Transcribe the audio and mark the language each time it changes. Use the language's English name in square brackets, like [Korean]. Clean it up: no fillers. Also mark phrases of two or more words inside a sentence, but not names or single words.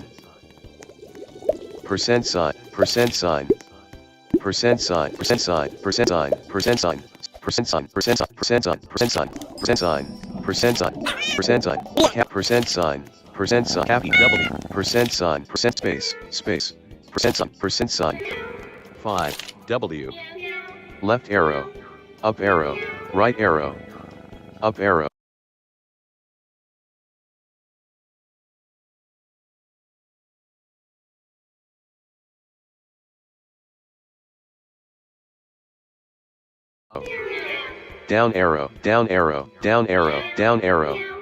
[English] percent sign, percent sign, percent sign, percent sign, percent sign, percent sign, percent sign, percent sign, percent sign, percent sign, percent sign, percent sign, percent sign, cap, percent sign, happy W, percent sign, percent space, percent sign, 5, W, left arrow, up arrow, right arrow, up arrow. Down arrow, down arrow, down arrow, down arrow.